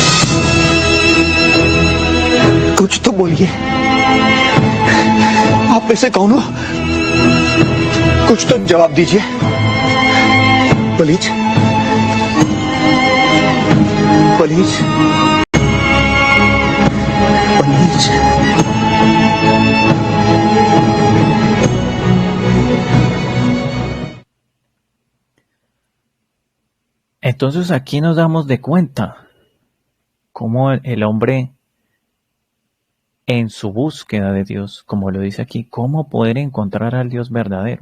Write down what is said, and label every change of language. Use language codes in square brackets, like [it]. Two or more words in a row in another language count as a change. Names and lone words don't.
[hi] कुछ तो बोलिए, आप में से कौन हो, कुछ तो जवाब दीजिए प्लीज प्लीज प्लीज। [es] Entonces aquí nos damos de cuenta cómo el hombre en su búsqueda de Dios, como lo dice aquí, cómo poder encontrar al Dios verdadero.